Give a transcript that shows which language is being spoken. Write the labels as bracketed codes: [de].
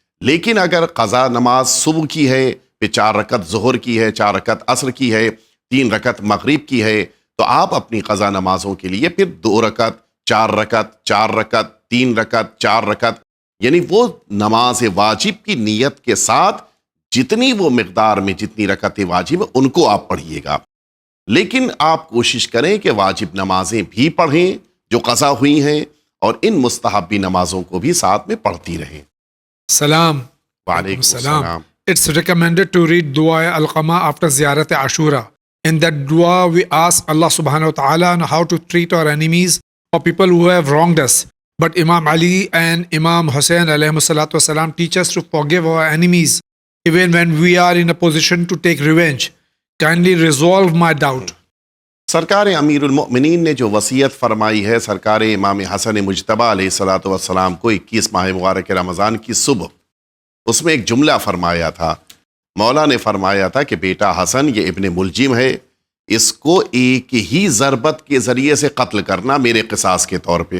[ur] لیکن اگر قضا نماز صبح کی ہے, پھر 4 رکعت ظہر کی ہے, 4 رکعت عصر کی ہے, 3 رکعت مغرب کی ہے, تو آپ اپنی قضا نمازوں کے لیے پھر 2 رکعت 4 رکعت 4 رکعت 3 رکعت 4 رکعت یعنی وہ نماز واجب کی نیت کے ساتھ جتنی وہ مقدار میں جتنی رکعتیں واجب ان کو آپ پڑھیے گا. لیکن آپ کوشش کریں کہ واجب نمازیں بھی پڑھیں جو قضا ہوئی ہیں, اور ان مستحبی نمازوں کو بھی ساتھ میں پڑھتی رہیں. [en] Salam. [ur] وعلیکم السلام. [en] It's recommended to read Dua al-Qama after Ziyarat Ashura. In that dua, we ask Allah subhanahu wa ta'ala on how to treat our enemies or people who have wronged us. But Imam Ali and Imam Hussain alayhi salatu wasalam teach us to forgive our enemies even when we are in a position to take revenge. Kindly resolve my doubt. [ur] سرکار امیر المؤمنین نے جو وصیت فرمائی ہے سرکار امام حسن مجتبیٰ علیہ الصلاۃ والسلام کو 21 ماہ مبارک رمضان کی صبح، اس میں ایک جملہ فرمایا تھا. مولا نے فرمایا تھا کہ بیٹا حسن یہ ابن ملجم ہے، اس کو ایک ہی ضربت کے ذریعے سے قتل کرنا میرے قصاص کے طور پہ.